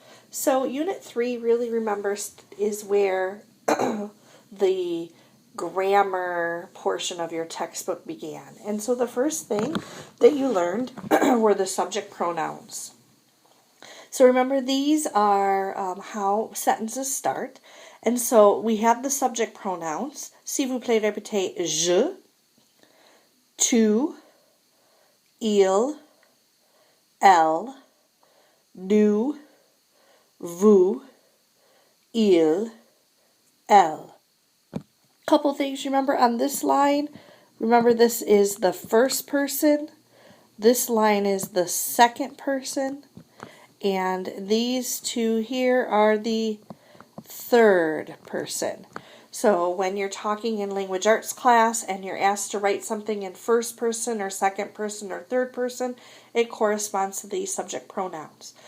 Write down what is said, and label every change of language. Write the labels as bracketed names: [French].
[English] So Unit 3, really remember, is where the grammar portion of your textbook began. And so the first thing that you learned were the subject pronouns. So remember, these are how sentences start. And so we have the subject pronouns. [French] S'il vous plaît, répétez je, tu, il, elle, nous, vous, il, elle. [English] Couple things remember on this line. Remember, this is the first person. This line is the second person. And these two here are the third person. So when you're talking in language arts class and you're asked to write something in first person or second person or third person, it corresponds to these subject pronouns.